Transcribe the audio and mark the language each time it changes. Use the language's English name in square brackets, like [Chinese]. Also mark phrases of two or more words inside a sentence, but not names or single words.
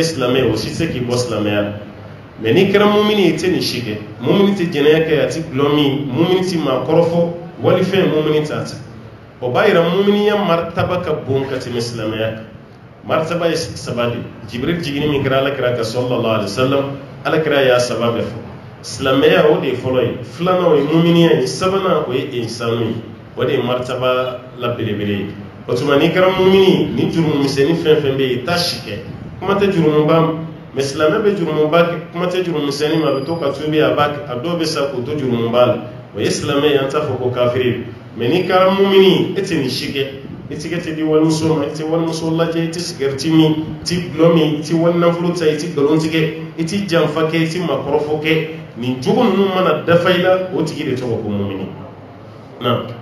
[Bambara] silamɛ ye o si tɛ k'i bɔ silamɛya la mɛ n'i kɛra mumini ye i tɛ nin si kɛ mumini tɛ jɛnɛya kɛ a tɛ gulɔ min mumini tɛ maakɔrɔfɔ wali fɛn mumini t'a ta o b'a yira muminiya martaba ka bon ka tɛmɛ silamɛya kan martaba ye saba de jibril jigini min kɛra alakira kan [Arabic] صلى الله عليه وسلم [Bambara] alakira y'a saba bɛɛ fɔ silamɛya o de ye fɔlɔ ye filanan o ye muminiya ye sabanan o ye ihsanu ye o de ye martaba la belebele ye o tuma n'i kɛra mumini ni jurumumisɛnnin fɛn fɛn bɛ yen i t'a si kɛ kuma tɛ jurumuba ma mɛ silamɛ bɛ jurumuba kɛ kuma tɛ jurumumisɛnnin ma a bɛ to ka tubi a b'a kɛ a dɔw bɛ sa k'o to jurumuba la o ye silamɛ ye an t'a fɔ ko kafiri mɛ n'i kɛra mumini e tɛ nin si kɛ i tigɛ tɛ di walimuso ma i tɛ walimuso lajɛ i tɛ sigɛriti min i tɛ gulɔ min i tɛ walinafolo ta i tɛ nkalon tigɛ i tɛ janfa kɛ i tɛ maakɔrɔfɔ kɛ nin jogo ninnu mana dafa i la o tigi de tɔgɔ ko mumini na